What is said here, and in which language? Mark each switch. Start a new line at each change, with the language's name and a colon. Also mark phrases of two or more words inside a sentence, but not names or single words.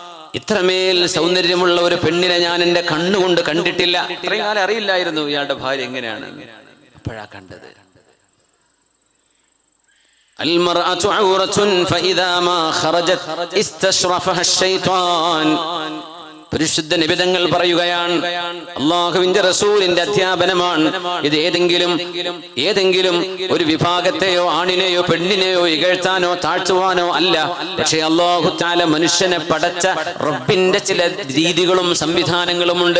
Malayalam: ഇത്രമേൽ സൗന്ദര്യമുള്ള ഒരു പെണ്ണിനെ ഞാൻ എൻ്റെ കണ്ണുകൊണ്ട് കണ്ടിട്ടില്ല. ഇത്രയും കാലം അറിയില്ലായിരുന്നു ഇയാളുടെ ഭാര്യ എങ്ങനെയാണ്. അപ്പോഴാ കണ്ടത്.
Arabic: المرأة عورة فإذا ما خرجت استشرفها الشيطان.
Malayalam: പരിശുദ്ധ നിബിധങ്ങൾ പറയുകയാണ്, അല്ലാഹുവിന്റെ റസൂലിന്റെ അധ്യാപനമാണ് ഇത്. ഏതെങ്കിലും ഒരു വിഭാഗത്തെയോ ആണിനെയോ പെണ്ണിനെയോ ഇകഴ്ത്താനോ താഴ്ത്തുവാനോ അല്ല. പക്ഷേ
Arabic: الله تعالى
Malayalam: മനുഷ്യനെ പടച്ച റബ്ബിന്റെ ചില രീതികളും സംവിധാനങ്ങളുമുണ്ട്.